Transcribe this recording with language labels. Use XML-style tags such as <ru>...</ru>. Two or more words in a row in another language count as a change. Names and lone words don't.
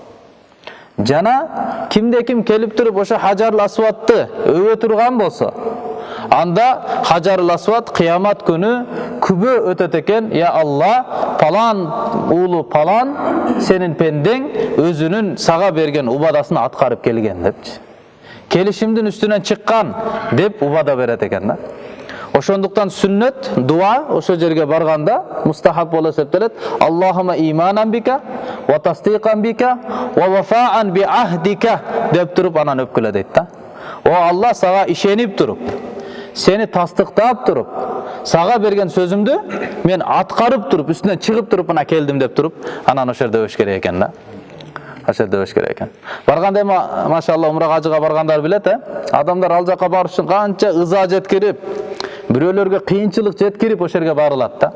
<ky>Жана кимде ким келип туруп ошо Хаджар Асвадты өбө турган болсо, анда Хаджар Асвад кыямат күнү күбө өтөт экен:</ky> <ar>"يا الله,</ar> <ky>палан уулу палан сенин пендең өзүнүн сага берген убадасын аткарып келген" депчи. Келишимдин үстүнөн чыккан деп убада берет экен да. Ошондуктан сүннет, дуа ошо жерге барганда мустахаб болуп эсептелет.</ky> <ar>اللهم إيمانا بك وتصديقا بك ووفاء بعهدك</ar> <ky>деп туруп анан өпкүлө дейт да. О Алла, сага ишенип туруп, сени тастыктап туруп, сага берген сөзүмдү мен аткарып туруп, үстүнөн чыгып туруп мына келдим деп туруп, анан ошол жерде өбүш керек экен да. Ошол жерде өбүш керек экен. Барганда машалла умрага ажыга баргандар билет, адамдар ал жака барыш үчүн канча ыза жеткирип, бирөөлөргө кыйынчылык жеткирип ошол жерге барылат да.</ky>